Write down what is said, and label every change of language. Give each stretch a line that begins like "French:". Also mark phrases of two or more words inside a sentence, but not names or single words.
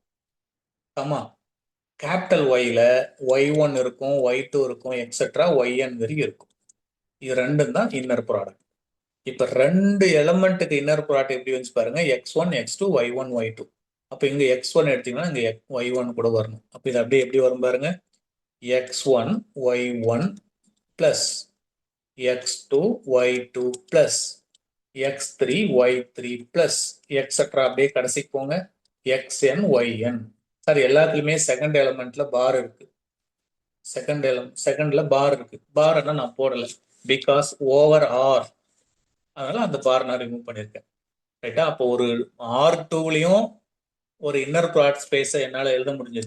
Tamil: ஆமா, கேபிட்டல் ஒய்ல y1 இருக்கும், y2 இருக்கும், எக்ஸெட்ரா yn வரையும் இருக்கும். இது ரெண்டும் தான்
English: inner product.
Tamil: இப்ப ரெண்டு எலமெண்ட்டுக்கு
English: inner product
Tamil: எப்படி வந்து பாருங்க, x1 x2 y1 y2. அப்ப இங்க x1 எடுத்தீங்கன்னா இங்க y1 கூட வரணும். அப்ப இது அப்படியே எப்படி வரும் பாருங்க,
English: x1 y1 plus x2 y2 plus x3 y3 plus etc.
Tamil: அப்படியே கடைசிக்கு போங்க, xn yn. சார் எல்லாத்துலயுமே
English: second element
Tamil: பார் இருக்கு. செகண்ட்ல பார் இருக்கு. பார் நான் போடல,
English: because over R,
Tamil: அதனால அந்த பார் நான் ரிமூவ் பண்ணியிருக்கேன். ரைட்டா? அப்போ ஒரு R2லயும் ஒரு
English: inner product space
Tamil: என்னால் எழுத முடிஞ்சது.